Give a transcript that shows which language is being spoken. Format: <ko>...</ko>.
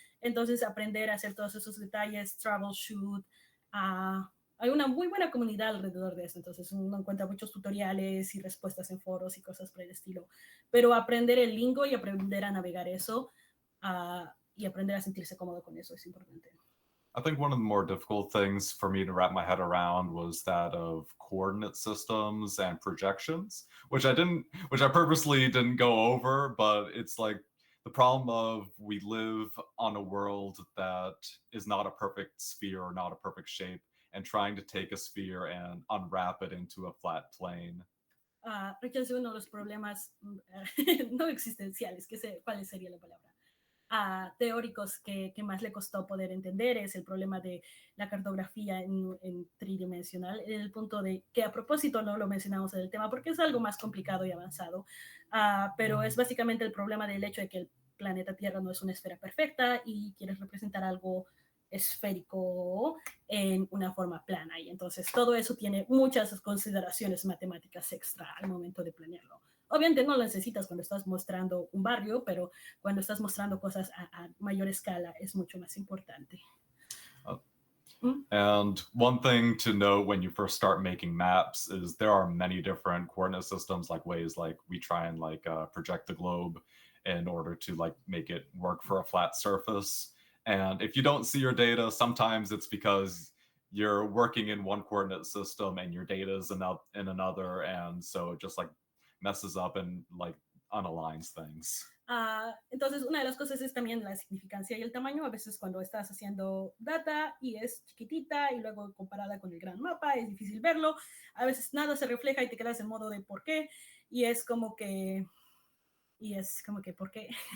<es>Entonces aprender a hacer todos esos detalles, troubleshoot, hay una muy buena comunidad alrededor de eso, entonces uno encuentra muchos tutoriales y respuestas en foros y cosas por el estilo, pero aprender el lingo y aprender a navegar eso y aprender a sentirse cómodo con eso es importante.</es> <en>I think one of the more difficult things for me to wrap my head around was that of coordinate systems and projections, which I purposely didn't go over, but it's like the problem of we live on a world that is not a perfect sphere or not a perfect shape, and trying to take a sphere and unwrap it into a flat plane.</en> <es>Richard, uno de los problemas no existenciales, ¿cuál sería la palabra? Teóricos que más le costó poder entender es el problema de la cartografía en tridimensional, en el punto de que a propósito no lo mencionamos en el tema porque es algo más complicado y avanzado, pero es básicamente el problema del hecho de que el planeta Tierra no es una esfera perfecta y quieres representar algo esférico en una forma plana, y entonces todo eso tiene muchas consideraciones matemáticas extra al momento de planearlo. Obviamente no lo necesitas cuando estás mostrando un barrio, pero cuando estás mostrando cosas a mayor escala es mucho más importante.</es> <en>And one thing to know when you first start making maps is there are many different coordinate systems, like ways like we try and like project the globe in order to like make it work for a flat surface. And if you don't see your data, sometimes it's because you're working in one coordinate system and your data is in another, and so it just like messes up and like unaligns things.</en> <es>Entonces, una de las cosas es también la significancia y el tamaño. A veces cuando estás haciendo data y es chiquitita y luego comparada con el gran mapa es difícil verlo. A veces nada se refleja y te quedas en modo de ¿por qué? Y es como que ¿por qué?</es>